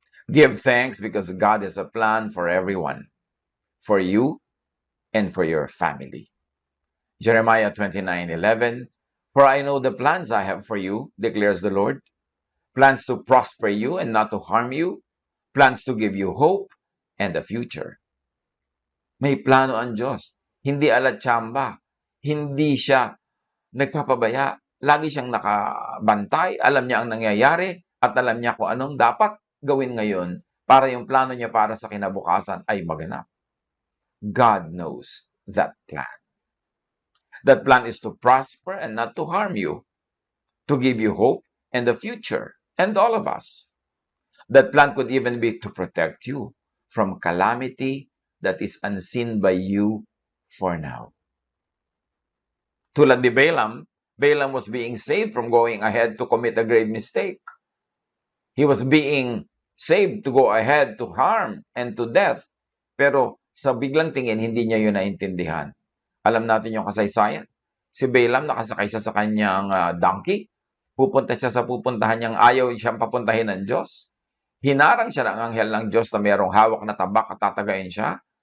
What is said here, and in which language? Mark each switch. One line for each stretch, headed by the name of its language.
English: Give thanks because God has a plan for everyone, for you and for your family. Jeremiah 29:11, for I know the plans I have for you, declares the Lord, plans to prosper you and not to harm you, plans to give you hope and a future.
Filipino: May plano ang Diyos. Hindi alatsamba. Hindi siya nagpapabaya. Lagi siyang nakabantay. Alam niya ang nangyayari at alam niya kung anong dapat gawin ngayon para yung plano niya para sa kinabukasan ay maganap.
English: God knows that plan. That plan is to prosper and not to harm you. to give you hope and the future, and all of us. That plan could even be to protect you from calamity that is unseen by you for now.
Filipino: Tulad ni Balaam,
English: Balaam was being saved from going ahead to commit a grave mistake. He was being saved to go ahead to harm and to death.
Filipino: Pero sa biglang tingin, hindi niya yun naintindihan. Alam natin yung kasaysayan. Si Balaam nakasakay siya sa kanyang donkey. Pupunta siya sa pupuntahan niyang ayaw siyang papuntahin ng Diyos. Hinarang siya ng anghel ng Diyos na mayroong hawak na tabak at tatagayin siya.